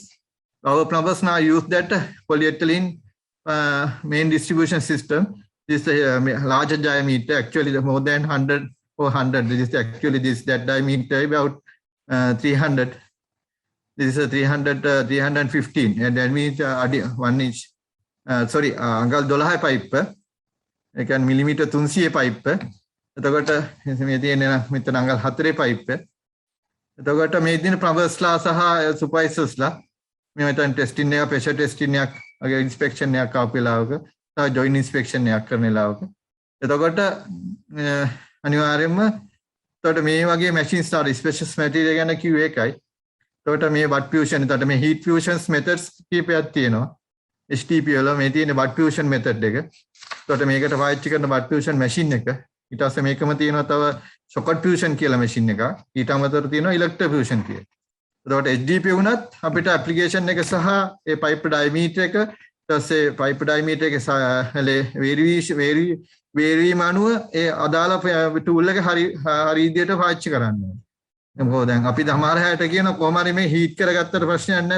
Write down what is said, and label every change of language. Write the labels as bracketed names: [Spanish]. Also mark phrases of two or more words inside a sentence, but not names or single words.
[English] Our plumbers now use that polyethylene main distribution system. This larger diameter, actually more than 100 or 100. This is actually that diameter about 300. This is a 315, and that means 1 inch. Sorry, [Sinhala] අඟල් 12 pipe. ඒ කියන්නේ මිලිමීටර් 300 pipe. එතකොට මේ තියෙන මෙතන අඟල් 4 pipe. එතකොට මේ දින plumbers ලා සහ supervisors ලා මේ මෙතන testing එක [English] pressure testing [Sinhala] එකක් වගේ inspection එකක් ආපු වෙලාවක තව joint inspection එකක් කරන වෙලාවක එතකොට අනිවාර්යයෙන්ම එතකොට මේ වගේ machines ලා [English] special material [Sinhala] ගැන කිව්වේ ඒකයි. එතකොට මේ [English] butt fusion [Sinhala] එතකොට මේ [English] heat fusion methods [Sinhala] කීපයක් තියෙනවා. HTP වල මේ තියෙන [English] butt fusion method [Sinhala] එක. එතකොට මේකට පාවිච්චි කරන [English] butt fusion machine [Sinhala] එක. ඊට පස්සේ මේකම තියෙනවා තව [English] socket fusion [Sinhala] කියලා machine එකක්. ඊට අමතරව තියෙනවා [English] electro fusion [Sinhala] කියලා. එතකොට HDP වුණත් අපිට application එක සහ ඒ [English] pipe diameter [Sinhala] එක ඊට පස්සේ [English] pipe diameter [Sinhala] එක වේරීම අනුව ඒ අදාළ tool එක හරි විදියට පාවිච්චි කරන්න ඕනේ. මොකද දැන් අපි සමහර හැට කියන කොහොම හරි මේ හීට් කරගත්තට ප්‍රශ්නයක් නැහැ.